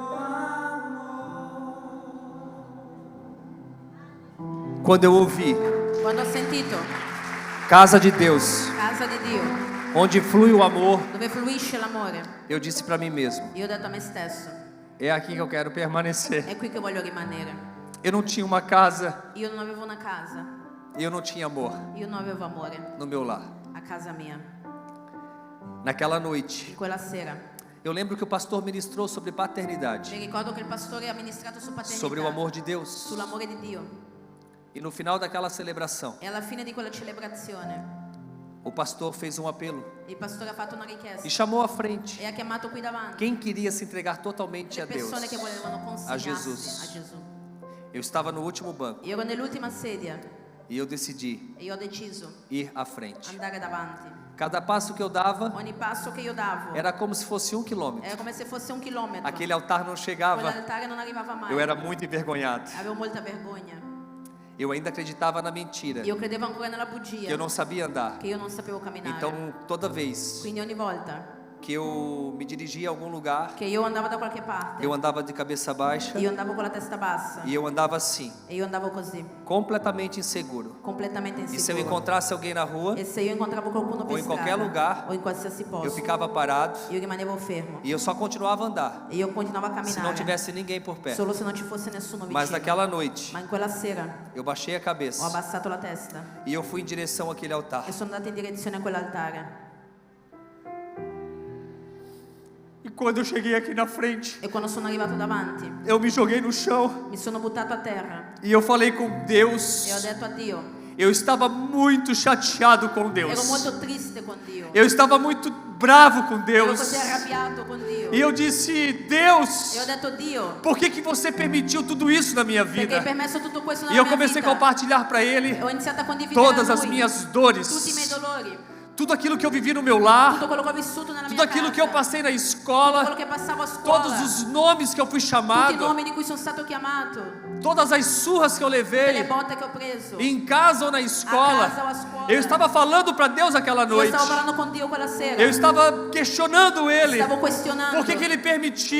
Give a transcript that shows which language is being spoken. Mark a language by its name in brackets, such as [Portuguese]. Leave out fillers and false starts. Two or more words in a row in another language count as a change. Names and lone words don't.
[Portuguese] Quando eu ouvi [Italian] Quando ho sentito [Portuguese] casa de Deus, [Italian] casa di Dio, [Portuguese] onde flui o amor, [Italian] dove fluisce l'amore, [Portuguese] eu disse para mim mesmo, [Italian] io ho detto a me stesso, [Portuguese] é aqui que eu quero permanecer. [Italian] è qui che voglio rimanere. [Portuguese] Eu não tinha uma casa, [Italian] Io non avevo una casa, [Portuguese] eu não tinha amor [Italian] io non avevo amore [Portuguese] no meu lar. [Italian] a casa mia. [Portuguese] Naquela noite, [Italian] Quella sera [Portuguese] eu lembro que o pastor ministrou sobre [Italian] mi [Portuguese] paternidade, [Italian] ricordo che il pastore ha ministrato su paternità, [Portuguese] sobre o amor de Deus. [Italian] sull'amore di Dio. [Portuguese] E no final daquela celebração, [Italian] E alla fine di quella celebrazione [Portuguese] o pastor fez um apelo [Italian] il pastore ha fatto una richiesta [Portuguese] e chamou à frente [Italian] e ha chiamato qui davanti [Portuguese] quem queria se entregar totalmente a [Italian] le [Portuguese] Deus. [Italian] persone che volevano [Portuguese] a [Italian] consegnarsi [Portuguese] Jesus. [Italian] a Gesù. [Portuguese] Eu estava no último banco [Italian] Io ero nell'ultima sedia [Portuguese] e eu decidi [Italian] e io ho deciso [Portuguese] ir à frente. [Italian] andare davanti. [Portuguese] Cada passo que eu dava [Italian] Ogni passo che io davo [Portuguese] era como se fosse 1 quilômetro. [Italian] era come se fosse 1 chilometro. [Portuguese] Aquele altar não chegava. [Italian] Quell'altare non arrivava mai. [Portuguese] Eu era muito envergonhado. [Italian] Avevo molta vergogna. [Portuguese] Eu ainda acreditava na mentira, [Italian] Io credevo ancora nella bugia, [Portuguese] que eu não sabia andar. [Italian] che io non sapevo camminare. [Portuguese] Então, toda vez [Italian] Quindi ogni volta [Portuguese] que eu me dirigia a algum lugar, [Italian] che io andavo da qualche parte, [Portuguese] eu andava de cabeça baixa [Italian] io andavo con la testa bassa [Portuguese] e eu andava assim, [Italian] e io andavo così, [Portuguese] completamente inseguro. [Italian] completamente [Portuguese] E se eu [Italian] insicuro. [Portuguese] encontrasse alguém na rua, [Italian] E se io incontravo qualcuno per [Portuguese] ou em qualquer [Italian] strada, [Portuguese] lugar, [Italian] o in qualsiasi posto, [Portuguese] eu ficava parado [Italian] io rimanevo fermo [Portuguese] e eu só continuava a andar, [Italian] e io continuavo a [Portuguese] se não [Italian] camminare [Portuguese] tivesse ninguém por perto. [Italian] solo se non ci fosse nessuno [Portuguese] Mas [Italian] vicino. [Portuguese] naquela noite, [Italian] Ma in quella sera [Portuguese] eu baixei a [Italian] ho [Portuguese] cabeça [Italian] abbassato la testa [Portuguese] e eu fui em direção àquele altar. [Italian] e sono andata in direzione a quell'altare. [Portuguese] E quando eu cheguei aqui na frente, [Italian] E quando sono arrivato davanti [Portuguese] eu me joguei no chão [Italian] mi sono buttato a terra [Portuguese] e eu falei com Deus. [Italian] e ho detto a Dio. [Portuguese] Eu estava muito chateado com Deus. [Italian] Ero molto triste con Dio. [Portuguese] Eu estava muito bravo com [Italian] Ero [Portuguese] Deus. [Italian] così arrabbiato con Dio. [Portuguese] E eu disse: Deus, [Italian] E ho detto Dio, [Portuguese] por que você permitiu tudo isso na minha [Italian] perché hai [Portuguese] vida? [Italian] permesso tutto questo [Portuguese] E [Italian] nella [Portuguese] eu [Italian] mia [Portuguese] comecei a [Italian] vita. [Portuguese] compartilhar para Ele [Italian] Ho iniziato a condividere [Portuguese] todas [Italian] a [Portuguese] as [Italian] lui [Portuguese] minhas [Italian] tutti i miei [Portuguese] dores, [Italian] dolori, [Portuguese] tudo aquilo que eu vivi no meu lar, [Italian] tutto quello che ho vissuto nella [Portuguese] tudo [Italian] mia [Portuguese] aquilo [Italian] casa, [Portuguese] que eu passei na [Italian] tutto [Portuguese] escola, [Italian] quello che passavo a scuola, [Portuguese] todos os nomes que eu fui [Italian] tutti i [Portuguese] chamado, [Italian] nomi di cui sono stato chiamato, [Portuguese] todas as surras que eu [Italian] tutte le [Portuguese] levei, [Italian] botte che ho preso. [Portuguese] em casa ou na [Italian] A casa [Portuguese] escola. [Italian] ou a scuola. [Portuguese] Eu estava falando para Deus aquela [Italian] Io [Portuguese] noite. [Italian] stavo parlando con Dio quella sera. [Portuguese] Eu estava questionando Ele. [Italian] Stavo questionando [Portuguese] Por que Ele permitiu?